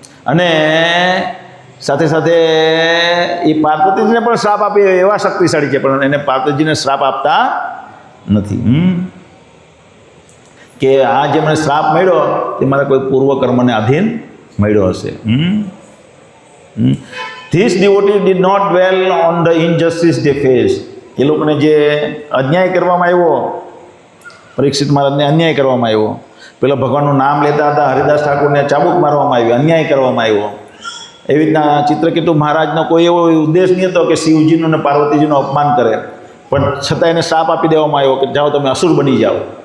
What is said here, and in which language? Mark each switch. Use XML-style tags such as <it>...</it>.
<gu>અને સાથે સાથે એ પાર્વતીજીને પણ શ્રાપ આપે એવા શક્તિશાળી છે, પણ એને પાર્વતીજીને શ્રાપ આપતા નથી. કે આ જે મને શ્રાપ મળ્યો તે મારા કોઈ પૂર્વકર્મને આધીન મળ્યો હશે.</gu> <en>These devotees did not dwell on the injustice they faced.</en> <gu>એ લોકોને જે અન્યાય કરવામાં આવ્યો, પરીક્ષિત મહારાજને અન્યાય કરવામાં આવ્યો, પેલા ભગવાનનું નામ લેતા હતા હરિદાસ ઠાકોરને ચાબુક મારવામાં આવ્યો, અન્યાય કરવામાં આવ્યો. એવી રીતના ચિત્રકેતુ મહારાજનો કોઈ એવો ઉદ્દેશ નહીં હતો કે શિવજીનું અને પાર્વતીજીનું અપમાન કરે, પણ છતાં એને શ્રાપ આપી દેવામાં આવ્યો કે જાઓ તમે અસુર બની જાઓ.</gu>